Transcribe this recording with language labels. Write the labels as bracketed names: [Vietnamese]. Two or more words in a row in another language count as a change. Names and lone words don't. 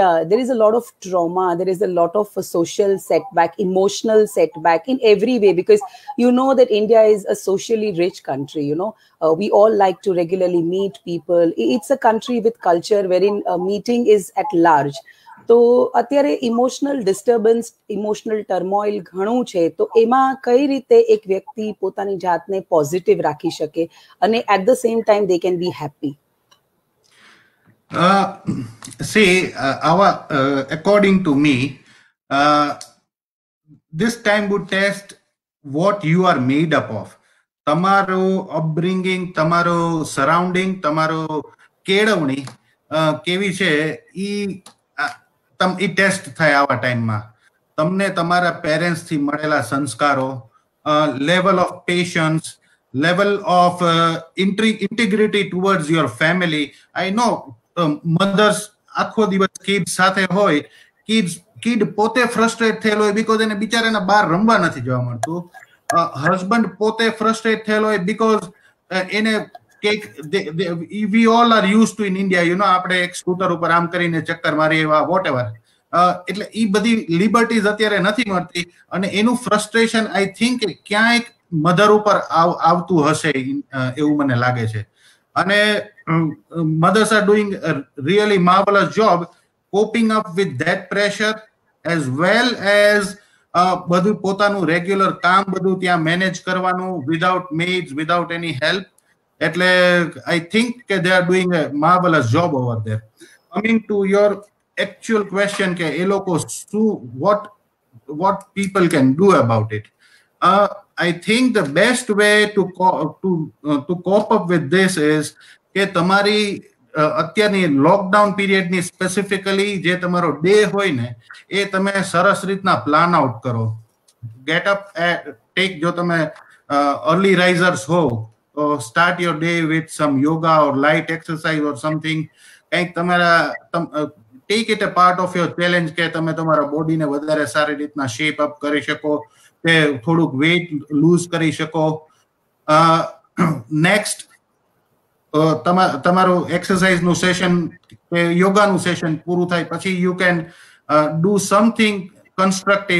[English] There is a lot of trauma, there is a lot of social setback, emotional setback in every way, because you know that India is a socially rich country. You know, we all like to regularly meet people. It's a country with culture wherein meeting is at large. [Gujarati] તો અત્યારે [English] emotional disturbance, emotional turmoil [Gujarati] ઘણું છે. તો એમાં કઈ રીતે એક વ્યક્તિ પોતાની જાતને પોઝિટિવ રાખી શકે અને [English] at the same time they can be happy? See, according to me, this time would test what you are made up of. [Gujarati] તમારો upbringing, તમારો surrounding, તમારો કેળવણી કેવી છે એ ટેસ્ટ થાય આવા ટાઈમમાં. તમને તમારા પેરેન્ટ્સથી મળેલા સંસ્કારો, [English] level of patience, level of integrity towards your family. I know [Gujarati] મધર્સ આખો દિવસ કિડ્સ સાથે હોય, કિડ પોતે ફ્રસ્ટ્રેટ થયેલો હોય બીકોઝ એને બિચારાને બહાર રમવા નથી જવા મળતું. હસબન્ડ પોતે ફ્રસ્ટ્રેટ થયેલો હોય બીકોઝ એને [English] we all are used to in India, you know, [Gujarati] આપણે એક સ્કૂટર ઉપર આમ કરીને ચક્કર મારી એવા વોટએવર. એટલે એ બધી લિબર્ટીઝ અત્યારે નથી મળતી અને એનું ફ્રસ્ટ્રેશન [English] I think [Gujarati] ક્યાંક મધર ઉપર આવતું હશે એવું મને લાગે છે. [English] અને mothers are doing a really marvelous job coping up with that pressure as well as [Gujarati] બધું પોતાનું રેગ્યુલર કામ બધું ત્યાં મેનેજ કરવાનું [English] without maids, without any help. એટલે I think they are doing a marvelous job over there. Coming to your actual question, [Gujarati] કે એ લોકો [English] what people can do about it. I think the best way to cope up with this is [Gujarati] કે તમારી અત્યારની લોકડાઉન પીરિયડની સ્પેસિફિકલી જે તમારો ડે હોય ને એ તમે સરસ રીતના [English] plan out [Gujarati] કરો. [English] get up take, [Gujarati] જો તમે [English] early risers [Gujarati] હો, [English] start your day with some yoga or light exercise or something. [Gujarati] કંઈક તમારા [English] take it a part of your challenge [Gujarati] કે તમે તમારા બોડીને વધારે સારી રીતના [English] shape up [Gujarati] કરી શકો, કે થોડુંક [English] weight lose [Gujarati] કરી શકો. નેક્સ્ટ તમારું એક્સરસાઇઝનું સેશન કે યોગાનું સેશન પૂરું થાય પછી [English] you can do something constructive.